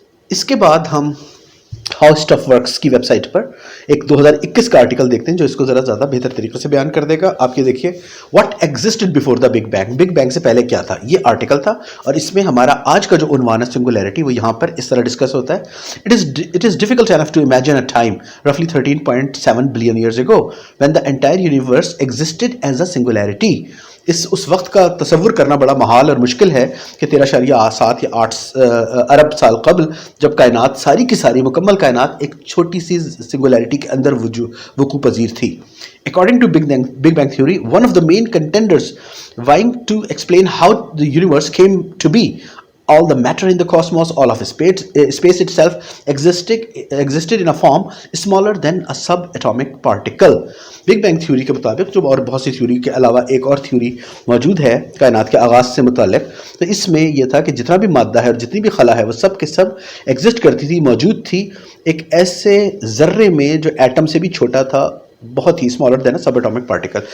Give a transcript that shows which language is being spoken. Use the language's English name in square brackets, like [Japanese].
[Urdu] اس کے بعد ہم ہاؤس آف ورکس کی ویب سائٹ پر ایک 2021 کا آرٹیکل دیکھتے ہیں جو اس کو ذرا زیادہ بہتر طریقے سے بیان کر دے گا۔ آپ یہ دیکھیے، [English] what existed before the big bang, [Urdu] big bang سے پہلے کیا تھا، یہ آرٹیکل تھا، اور اس میں ہمارا آج کا جو عنوان ہے سنگولیرٹی، وہ یہاں پر اس طرح ڈسکس ہوتا ہے۔ [English] It is difficult enough to imagine a time roughly 13.7 billion years ago when the entire universe existed as a singularity. [Urdu] اس وقت کا تصور کرنا بڑا محال اور مشکل ہے کہ 13.7 یا 8 ارب سال قبل جب کائنات ساری کی ساری مکمل کائنات ایک چھوٹی سی سنگولیرٹی کے اندر وقوع پذیر تھی. [English] According to Big Bang Theory, one of the main contenders vying to explain how the universe came to be, all the matter in the cosmos, all of space itself existed in a form smaller than a subatomic particle. [Urdu] Big Bang Theory کے مطابق جو اور بہت سی theory کے علاوہ ایک اور theory موجود ہے کائنات کے آغاز سے متعلق، تو اس میں یہ تھا کہ جتنا بھی مادہ ہے اور جتنی بھی خلا ہے وہ سب کے سب ایگزسٹ کرتی تھی، موجود تھی ایک ایسے ذرے میں جو ایٹم سے بھی چھوٹا تھا، بہت ہی [English] Smaller than subatomic particle.